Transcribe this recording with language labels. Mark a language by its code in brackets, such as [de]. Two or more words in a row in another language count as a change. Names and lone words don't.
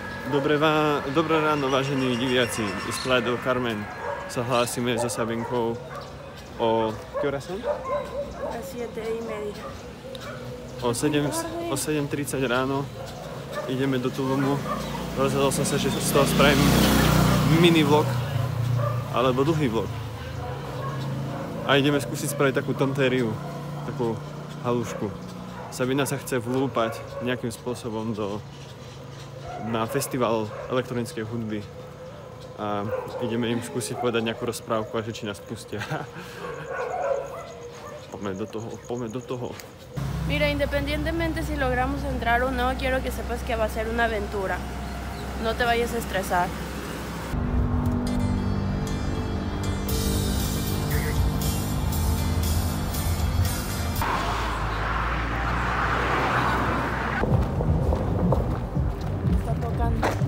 [sk] Dobré ráno, vážení diviaci. Z Playa del Carmen sa hlásime so Sabinkou o... [es] ¿Qué hora son? A 7:30. [sk] O 7:30 ráno ideme do Tulumu. Rozhodol som sa, že z toho spravím mini vlog alebo dlhý vlog. A ideme skúsiť spraviť takú tontériu, takú halušku. Sabina sa chce vlúpať nejakým spôsobom na festival elektronickej hudby a ideme im skúsiť povedať nejakú rozprávku a že či nás pustia. Poďme do toho. [es] Mira, independientemente si logramos entrar o no, quiero que sepas que va a ser una aventura. No te vayas a estresar. Está tocando.